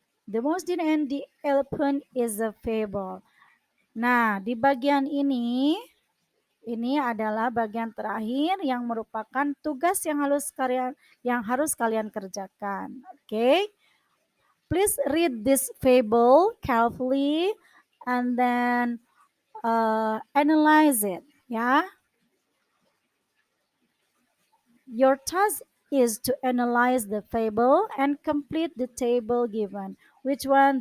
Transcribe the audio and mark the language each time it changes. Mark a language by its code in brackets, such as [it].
[en] The Mouse Deer and the Elephant is a fable. [id] Nah, di bagian ini adalah bagian terakhir yang merupakan tugas yang harus kalian kerjakan. Oke. [en] Please read this fable carefully and then analyze it. Yeah. Your task is to analyze the fable and complete the table given. Which one?